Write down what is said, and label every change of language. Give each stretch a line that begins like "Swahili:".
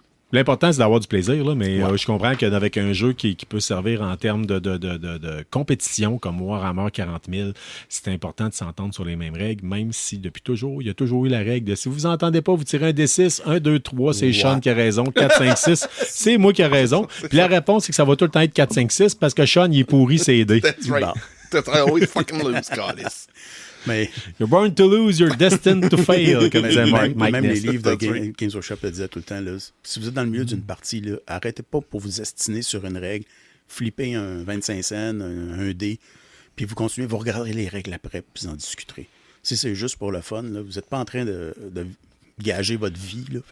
French: L'important, c'est d'avoir du plaisir, là, mais je comprends qu'avec un jeu qui peut servir en termes de compétition comme Warhammer 40 000, c'est important de s'entendre sur les mêmes règles, même si depuis toujours, il y a toujours eu la règle de si vous vous entendez pas, vous tirez un D6, 1, 2, 3, c'est Sean qui a raison, 4, 5, 6, c'est moi qui a raison. Puis la réponse, c'est que ça va tout le temps être 4, 5, 6 parce que Sean, il est pourri, c'est aidé.
English: That's right. That's I always fucking lose, Goddess.
French: Mais
English: you're born to lose, you're destined to fail,
French: comme disait Mike même
English: Ness.
French: les livres de Games Workshop le disaient tout le temps. Là, si vous êtes dans le milieu d'une partie, là, arrêtez pas pour vous estiner sur une règle, flippez un 25 cents, un dé, puis vous continuez, vous regarderez les règles après, puis vous en discuterez. Si c'est juste pour le fun, là, vous n'êtes pas en train de gager votre vie.